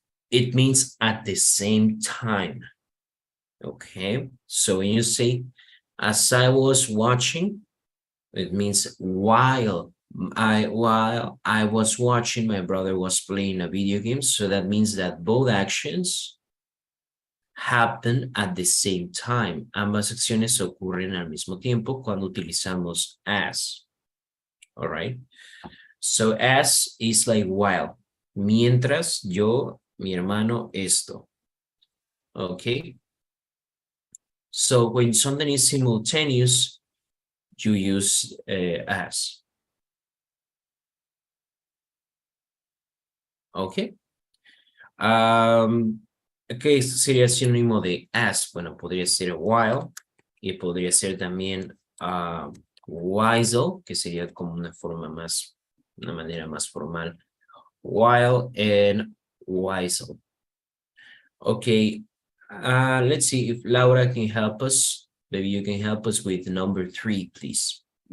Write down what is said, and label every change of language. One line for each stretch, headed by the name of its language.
English: It means at the same time. Okay, so when you say as I was watching, it means while I was watching, my brother was playing a video game. So that means that both actions happen at the same time.
Spanish: Ambas acciones ocurren al mismo tiempo cuando utilizamos as.
English: All right. So as is like while.
Spanish: Mientras yo, mi hermano, esto. Okay.
English: So when something is simultaneous, you use as. Okay.
Spanish: Okay, esto sería sinónimo de as. Bueno, podría ser while y podría ser también while, que sería como una manera más formal.
English: While and while. Okay, let's see if Laura can help us. Maybe you can help us with number 3, please.